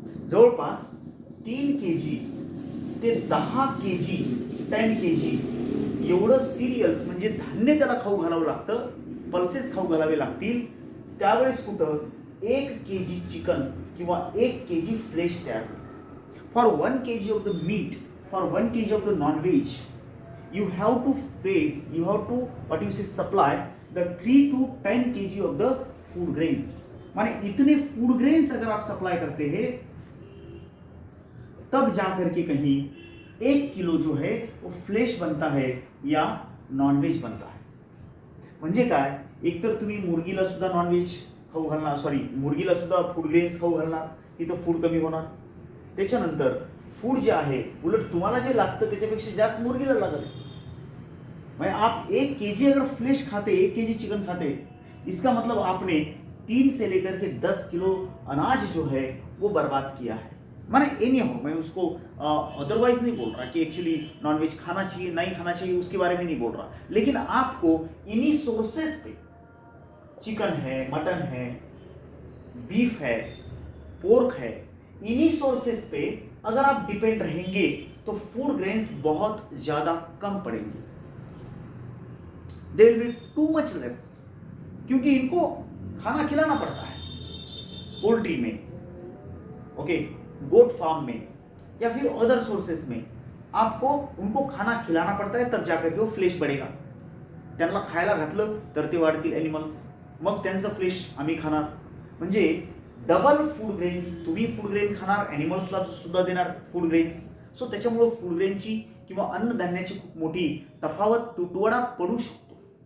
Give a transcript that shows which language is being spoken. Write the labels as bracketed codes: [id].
[mr] जवळपास 3 kg ते 10 kg 10 kg एवढं सिरियल्स म्हणजे धान्य त्याला खाऊ घालावं लागतं, पल्सेस खाऊ घालावे लागतील. त्यावेळेस कुठं 1 kg चिकन किंवा 1 kg फ्लेश तयार होईल. [en] For 1 kg of the meat, for 1 kg of the non-veg, you have to supply the 3 to 10 kg of the food grains. [hi] माने इतने फूड ग्रेन्स अगर आप सप्लाई करते हैं तब जाकर के कहीं 1 किलो जो है वो फ्लेश बनता है या नॉनव्हेज बनता है. [mr] म्हणजे काय, एकतर तुम्ही मुर्गीला सुद्धा नॉनव्हेज खाऊ घालणार, मुर्गीला सुद्धा फूड ग्रेन्स खाऊ घालणार, तिथं फूड कमी होणार. त्याच्यानंतर फूड जे आहे उलट तुम्हाला जे लागतं त्याच्यापेक्षा जास्त मुर्गीला लागत. [hi] म्हणजे आप 1 kg अगर फ्लेश खाते, 1 kg चिकन खाते, इसका मतलब आपने 3 से लेकर के 10 किलो अनाज जो है वो बर्बाद किया है. माने एनी हो, मैं उसको अदरवाइज नहीं बोल रहा कि एक्चुअली नॉनवेज खाना चाहिए नहीं खाना चाहिए, उसके बारे में नहीं बोल रहा. लेकिन आपको इन्हीं सोर्सेस पे, चिकन है, मटन है, बीफ है, पोर्क है, इन्हीं सोर्सेस पे अगर आप डिपेंड रहेंगे तो फूड ग्रेन्स बहुत ज्यादा कम पड़ेंगे. [en] they will be too much less, [hi] क्योंकि इनको खाना खिलाना पड़ता है पोल्ट्री में, ओके, गोट फार्म में या फिर अदर सोर्सेस में. आपको उनको खाना खिलाना पड़ता है, तब जाकर के वो फ्लेश बढ़ेगा. [mr] त्यांना खायला घातलं तर ते वाढतील ॲनिमल्स, मग त्यांचं फ्लेश आम्ही खाणार. म्हणजे डबल फूड ग्रेन्स, तुम्ही फूड ग्रेन खाणार, ॲनिमल्सला सुद्धा देणार फूड ग्रेन्स. सो त्याच्यामुळं फूड ग्रेनची किंवा अन्नधान्याची खूप मोठी तफावत, तुटवडा पडू शकतो.